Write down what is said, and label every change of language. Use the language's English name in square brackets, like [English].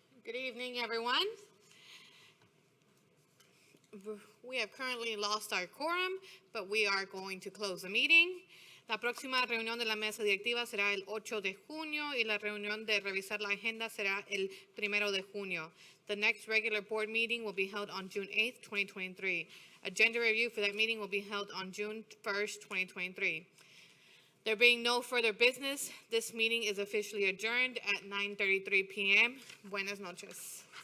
[English] Good evening, everyone. We have currently lost our quorum, but we are going to close the meeting. [Spanish] La próxima reunión de la mesa directiva será el 8 de junio y la reunión de revisar la agenda será el 1 de junio. [English] The next regular board meeting will be held on June 8th, 2023. Agenda review for that meeting will be held on June 1st, 2023. There being no further business, this meeting is officially adjourned at 9:33 p.m. [Spanish] Buenas noches.